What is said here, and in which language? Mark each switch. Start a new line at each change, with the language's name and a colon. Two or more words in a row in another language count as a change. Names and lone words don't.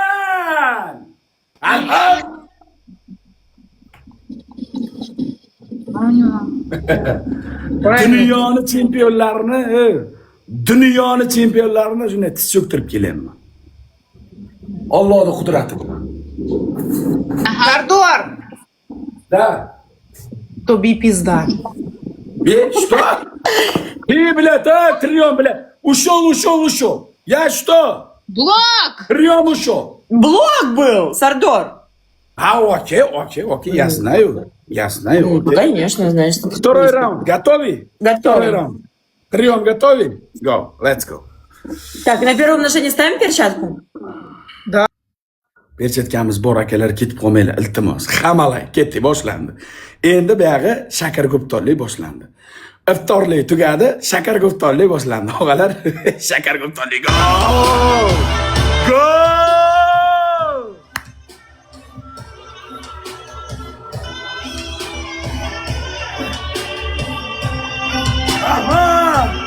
Uzbek: Dunyoni chempionlarini shunday tiz cho'ktirib kelyapman. Allohning qudrati bilan.
Russian: Сардор! Да. Тоби пизда. Что? Ты, блядь, трион, блядь. Ушел. Я что? Блок! Трион ушел. Блок был, Сардор. Окей, я знаю. Ну, конечно, значит. Второй раунд. Готовы? Готовы. Второй раунд. Трион готовы?
English: Go, let's go.
Russian: Так, на первом ношении ставим перчатку?
Uzbek: Perchatkamiz bor akalar, ketib qolmanglar, iltimos. Hammalar ketdi, boshlandi. Endi bu yog'i shakar guptorlik boshlandi. Iftorlik tugadi, shakar guptorlik boshlandi. Og'alar, shakar guptorlik.
English: Go! Aha!